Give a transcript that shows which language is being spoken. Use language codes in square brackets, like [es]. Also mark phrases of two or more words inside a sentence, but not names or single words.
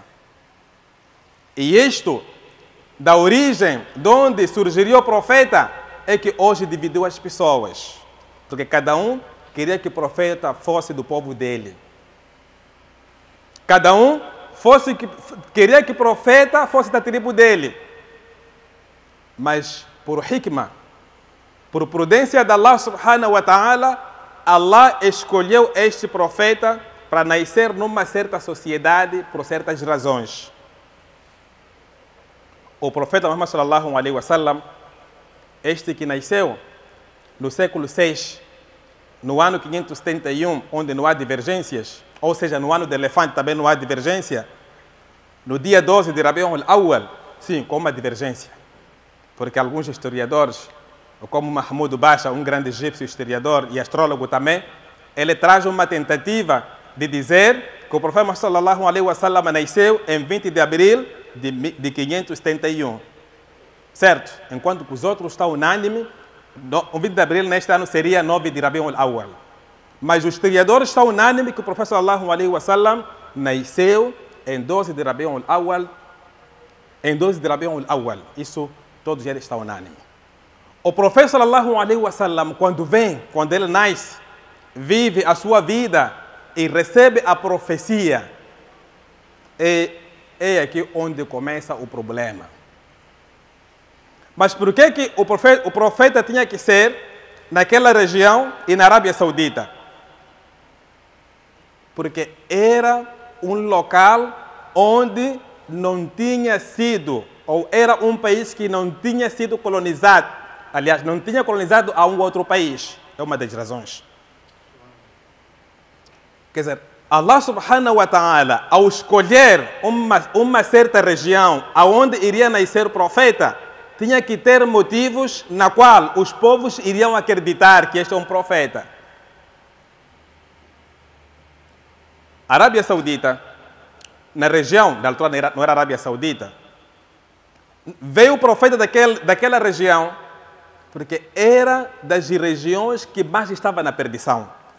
[pt] E isto, da origem de onde surgiria o profeta, é que hoje dividiu as pessoas. Porque cada um queria que o profeta fosse do povo dele. Cada um queria que o profeta fosse da tribo dele. Mas por hikmah, por prudência de Allah [ar] سبحانه وتعالى, [pt] Allah escolheu este profeta para nascer numa certa sociedade por certas razões. O profeta [ar] Muhammad صلى الله عليه وسلم, [pt] este que nasceu no século 6, no ano 571, onde não há divergências, ou seja, no ano do elefante também não há divergência, no dia 12 de Rabiul Awwal, sim, com uma divergência. Porque alguns historiadores, como Mahmoud Basha, um grande egípcio historiador e astrólogo também, ele traz uma tentativa de dizer que o profeta Muhammad [ar] صلى الله عليه وسلم [pt] nasceu em 20 de abril de 571. Certo? Enquanto que os outros estão unânimes, o 20 de abril neste ano seria 9 de Rabiul Awwal. Mas os historiadores estão unânimes que o profeta [ar] صلى الله عليه وسلم [pt] nasceu em 12 de Rabiul Awwal. Em 12 de Rabiul Awwal. Isso todos eles estão unânimes. O profeta [ar] صلى الله عليه وسلم, [pt] quando ele nasce, vive a sua vida e recebe a profecia, é aqui onde começa o problema. Mas por que o profeta tinha que ser naquela região e na Arábia Saudita? Porque era um local onde não tinha sido, ou era um país que não tinha sido colonizado. Aliás, não tinha colonizado a um outro país. É uma das razões. Quer dizer, [ar] Allah سبحانه وتعالى, [pt] ao escolher uma certa região aonde iria nascer o profeta, tinha que ter motivos na qual os povos iriam acreditar que este é um profeta. A Arábia Saudita, na região, da altura não era Arábia Saudita, veio o profeta daquela região porque era das regiões que mais estava na perdição.